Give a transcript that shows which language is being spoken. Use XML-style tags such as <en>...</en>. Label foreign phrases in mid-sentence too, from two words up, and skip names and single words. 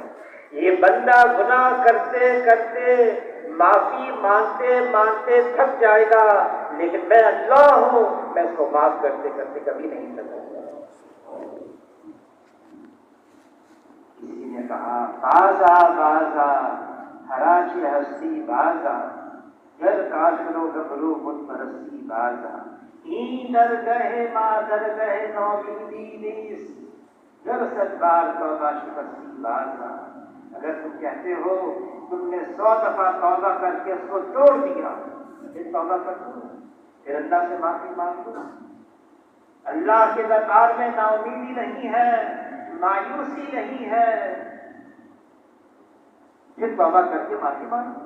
<ur>یہ بندہ گناہ کرتے کرتے معافی مانگتے مانگتے تھک جائے گا، لیکن میں اللہ ہوں، میں اس کو معاف کرتے کرتے کبھی نہیں تھکوں گا. کسی نے کہا</ur> <fa>بازا بازا ہراچ ہستی بازا گر کافر و گبرو بت پرستی بازا این در گہے ماں در گہے نومیدی نیست گر صد بار توبہ شکستی بازا.</fa> <ur>اگر تم کہتے ہو تم نے 100 دفعہ توبہ کر کے اس کو توڑ دیا، پھر توبہ کر دو، پھر اللہ سے معافی مانگ دو. اللہ کے دربار میں نا امیدی نہیں ہے، مایوسی نہیں ہے، پھر توبہ کر کے معافی مانگو.</ur>